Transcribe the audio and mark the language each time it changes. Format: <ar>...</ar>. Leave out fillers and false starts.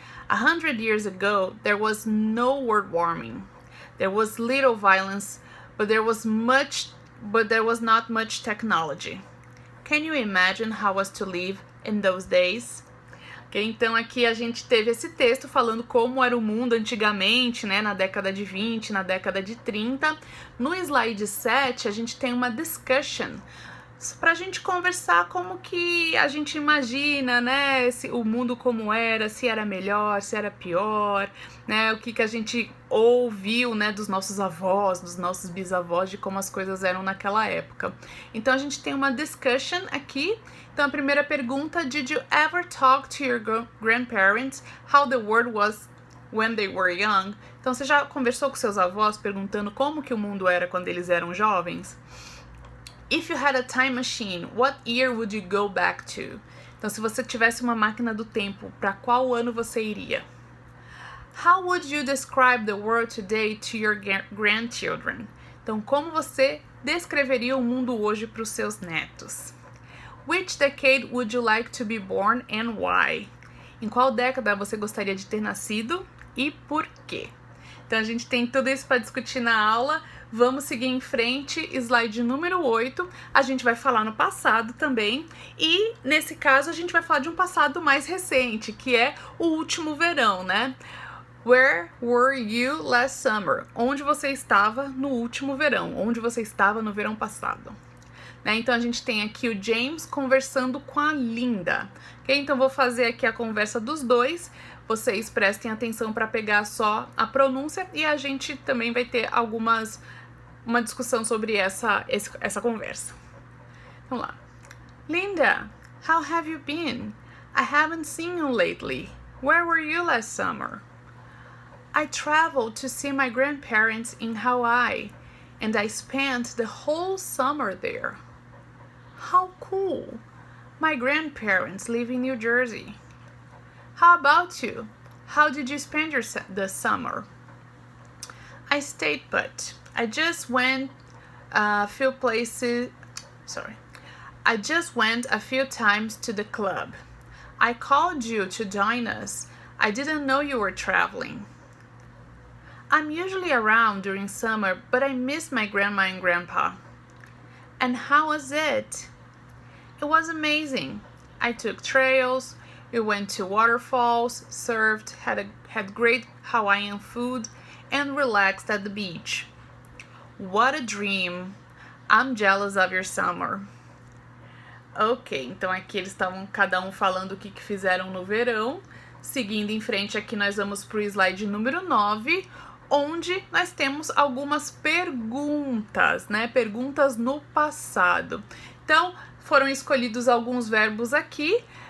<en>100 years ago, there was no world warming. There was little violence, but there was not much technology. Can you imagine how was to live in those days?</en> <pt>Okay, então aqui a gente teve esse texto falando como era o mundo antigamente, né, na década de 20, na década de 30. No slide 7, a gente tem uma discussion pra gente conversar como que a gente imagina, né, o mundo como era, se era melhor, se era pior, né, o que a gente ouviu, né, dos nossos avós, dos nossos bisavós, de como as coisas eram naquela época. Então a gente tem uma discussion aqui. Então a primeira pergunta:</pt> <en>Did you ever talk to your grandparents how the world was when they were young?</en> <pt>Então você já conversou com seus avós perguntando como que o mundo era quando eles eram jovens?</pt> <en>If you had a time machine, what year would you go back to?</en> <pt>Então, se você tivesse uma máquina do tempo, para qual ano você iria?</pt> <en>How would you describe the world today to your grandchildren?</en> <pt>Então, como você descreveria o mundo hoje para os seus netos?</pt> <en>Which decade would you like to be born and why?</en> <pt>Em qual década você gostaria de ter nascido e por quê? Então, a gente tem tudo isso para discutir na aula. Vamos seguir em frente, slide número 8, a gente vai falar no passado também, e nesse caso a gente vai falar de um passado mais recente, que é o último verão, né?</pt> <en>Where were you last summer?</en> <pt>Onde você estava no último verão? Onde você estava no verão passado? Né? Então a gente tem aqui o James conversando com a Linda, ok? Então vou fazer aqui a conversa dos dois. Vocês prestem atenção para pegar só a pronúncia e a gente também vai ter uma discussão sobre essa conversa. Vamos lá.</pt> <en>Linda, how have you been? I haven't seen you lately. Where were you last summer? I traveled to see my grandparents in Hawaii, and I spent the whole summer there. How cool! My grandparents live in New Jersey. How about you? How did you spend the summer? I stayed put. I just went a few times to the club. I called you to join us. I didn't know you were traveling. I'm usually around during summer, but I miss my grandma and grandpa. And how was it? It was amazing. I took trails. We went to waterfalls, surfed, had great Hawaiian food, and relaxed at the beach. What a dream! I'm jealous of your summer.</en> <pt>Ok, então aqui eles estavam cada um falando o que fizeram no verão. Seguindo em frente aqui nós vamos para o slide número 9, onde nós temos algumas perguntas, né? Perguntas no passado. Então, foram escolhidos alguns verbos aqui.</pt>